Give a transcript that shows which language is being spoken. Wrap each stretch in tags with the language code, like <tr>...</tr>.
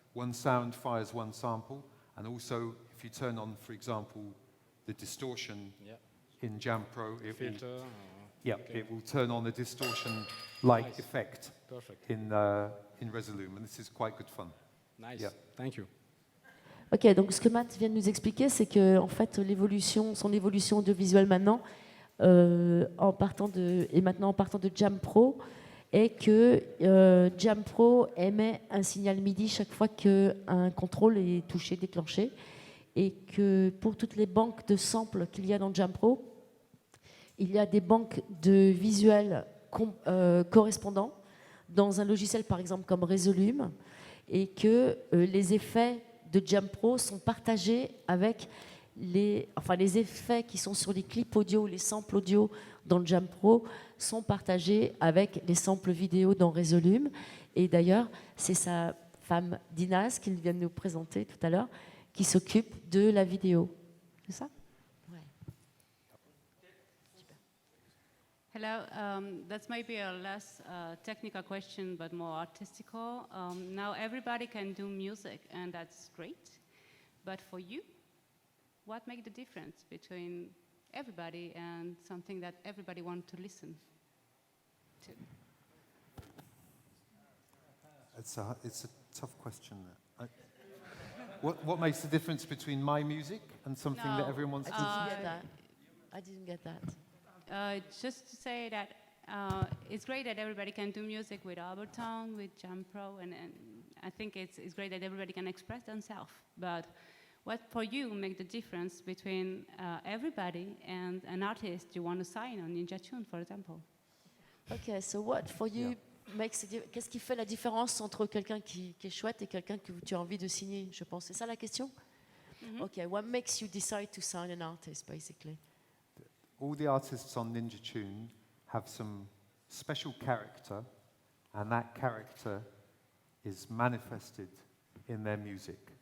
<en>One sound fires one sample, and also if you turn on, for example, the distortion Yeah. in Jam Pro, it will, Filter. Okay. it will turn on a distortion-like Nice. effect Perfect. in Resolume, and this is quite good fun. Nice. Yeah. Thank you.</en> <fr>Ok, donc ce que Matt vient de nous expliquer, c'est que en fait son évolution audiovisuelle maintenant, en partant de Jam Pro, est que Jam Pro émet un signal MIDI chaque fois qu'un contrôle est touché, déclenché, et que pour toutes les banques de samples qu'il y a dans Jam Pro, il y a des banques de visuels correspondants dans un logiciel par exemple comme Resolume, et que les effets de Jam Pro sont partagés avec les effets qui sont sur les clips audio, les samples audio dans Jam Pro sont partagés avec les samples vidéo dans Resolume. Et d'ailleurs, c'est sa femme Dinaz, qu'il vient de nous présenter tout à l'heure, qui s'occupe de la vidéo. C'est ça? Ouais. Super.</fr> <en>Hello, that's maybe a less technical question, but more artistical. Now everybody can do music, and that's great. But for you, what makes the difference between everybody and something that everybody wants to listen to? It's a tough question. What makes the difference between my music and something that everyone wants to listen? I didn't get that. Just to say that it's great that everybody can do music with Ableton, with Jam Pro, and I think it's great that everybody can express themselves. But what for you make the difference between everybody and an artist you want to sign on Ninja Tune, for example? Okay, so what for you makes</en> <fr>qu'est-ce qui fait la différence entre quelqu'un qui est chouette et quelqu'un que tu as envie de signer, je pense. C'est ça la question?</fr> <en>Okay, what makes you decide to sign an artist, basically? All the artists on Ninja Tune have some special character, and that character is manifested in their music.</en>